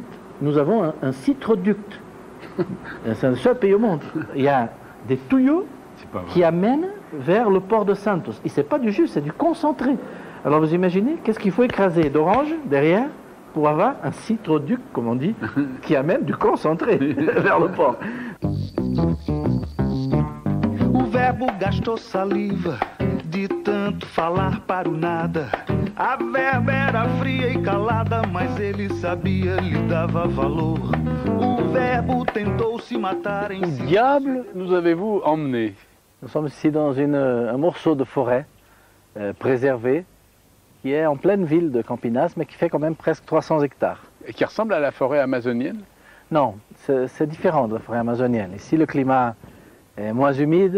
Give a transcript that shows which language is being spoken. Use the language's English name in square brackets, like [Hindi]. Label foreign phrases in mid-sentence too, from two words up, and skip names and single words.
[French] Nous avons un citroduct. C'est le seul pays au monde. Il y a des tuyaux qui amènent vers le port de Santos. Et ce n'est pas du jus, c'est du concentré. Alors vous imaginez, qu'est-ce qu'il faut écraser d'orange derrière pour avoir un citroduc, comme on dit, qui amène du concentré vers le port. [Portuguese] O verbo gastou saliva de tanto falar para o nada. A verba era fria e calada, mas ele sabia, lhe dava valor. O verbo tentou se matar em si. [French] Où diable nous avez-vous emmené? Nous sommes ici dans un morceau de forêt préservé qui est en pleine ville de Campinas, mais qui fait quand même presque 300 hectares. Et qui ressemble à la forêt amazonienne? Non, c'est différent de la forêt amazonienne. Ici, le climat est moins humide.